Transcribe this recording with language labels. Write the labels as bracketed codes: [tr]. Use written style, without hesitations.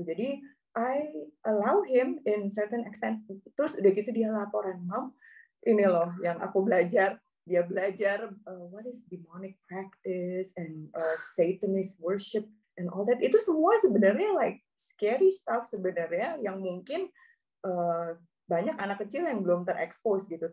[id] Jadi [en] I allow him in certain extent. [id] Terus udah gitu dia laporan, Mom, ini loh yang aku belajar. Dia belajar [en] what is demonic practice and Satanist worship and all that. [id] Itu semua sebenarnya [en] like scary stuff [id] sebenarnya, yang mungkin banyak anak kecil yang belum terekspos gitu.